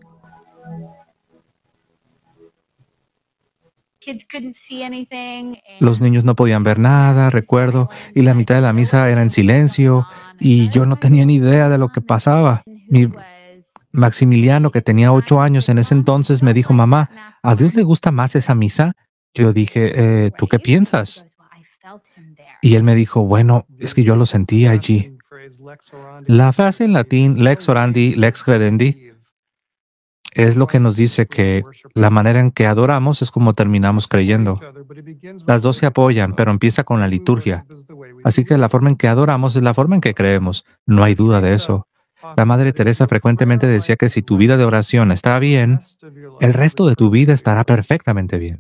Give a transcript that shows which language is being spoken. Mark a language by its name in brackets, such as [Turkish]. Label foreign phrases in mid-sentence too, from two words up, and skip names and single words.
[Spanish] Los niños no podían ver nada, recuerdo, y la mitad de la misa era en silencio, y yo no tenía ni idea de lo que pasaba. Maximiliano, que tenía 8 años en ese entonces, me dijo, mamá, ¿a Dios le gusta más esa misa? Yo dije, ¿tú qué piensas? Y él me dijo, bueno, es que yo lo sentí allí. La frase en latín, [Latin] lex orandi, lex credendi, [Spanish] es lo que nos dice que la manera en que adoramos es como terminamos creyendo. Las dos se apoyan, pero empieza con la liturgia. Así que la forma en que adoramos es la forma en que creemos. No hay duda de eso. La Madre Teresa frecuentemente decía que si tu vida de oración está bien, el resto de tu vida estará perfectamente bien.